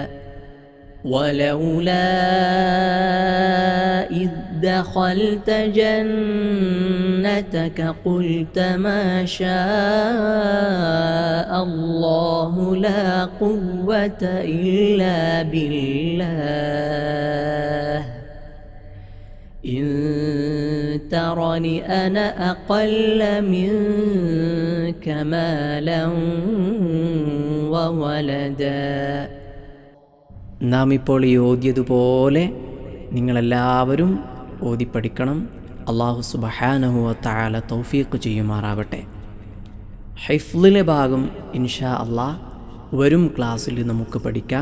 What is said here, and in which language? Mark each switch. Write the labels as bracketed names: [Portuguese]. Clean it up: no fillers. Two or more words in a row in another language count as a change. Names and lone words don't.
[Arabic] ولولا إذ دخلت جنتك قلت ما شاء الله لا قوة إلا بالله إن ترني أنا أقل منك مالا وولدا. [Malayalam] നാം ഇപ്പോൾ ഈ ഓതിയതുപോലെ നിങ്ങളെല്ലാവരും ഓതിപ്പഠിക്കണം. [Arabic] الله سبحانه و تعالى [Malayalam] തൗഫീഖ് ചെയ്യുമാറാവട്ടെ. ഹിഫ്ളിലെ ഭാഗം [Arabic] إن شاء الله [Malayalam] വരും ക്ലാസ്സിൽ നമുക്ക് പഠിക്കാം.